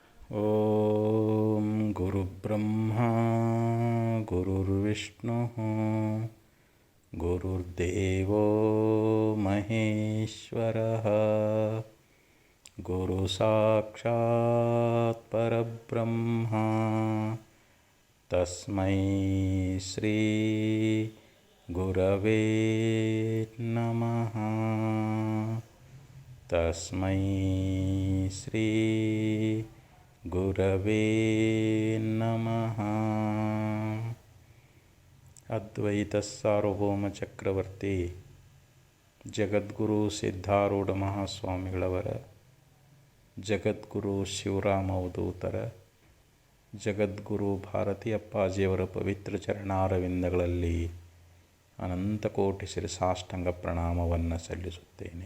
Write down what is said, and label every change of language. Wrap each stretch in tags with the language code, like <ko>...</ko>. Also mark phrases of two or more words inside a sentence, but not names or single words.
<sa>ಓಂ ಗುರುಬ್ರಹ್ಮ ಗುರುರ್ವಿಷ್ಣುಃ ಗುರುರ್ದೇವೋ ಮಹೇಶ್ವರಃ ಗುರು ಸಾಕ್ಷಾತ್ ಪರಬ್ರಹ್ಮ ತಸ್ಮೈ ಶ್ರೀ ಗುರವೇ ನಮಃ. ತಸ್ಮೈ ಶ್ರೀ ಗುರವೇ ನಮಃ.</sa> <kn>ಅದ್ವೈತ ಸಾರ್ವಭೌಮ ಚಕ್ರವರ್ತಿ ಜಗದ್ಗುರು ಸಿದ್ಧಾರೂಢ ಮಹಾಸ್ವಾಮಿಗಳವರ, ಜಗದ್ಗುರು ಶಿವರಾಮ ಅವಧೂತರ, ಜಗದ್ಗುರು ಭಾರತಿ ಅಪ್ಪಾಜಿಯವರ ಪವಿತ್ರ ಚರಣಾರವಿಂದಗಳಲ್ಲಿ ಅನಂತಕೋಟಿ ಶಿರಸಾಷ್ಟಾಂಗ ಪ್ರಣಾಮವನ್ನು ಸಲ್ಲಿಸುತ್ತೇನೆ.</kn>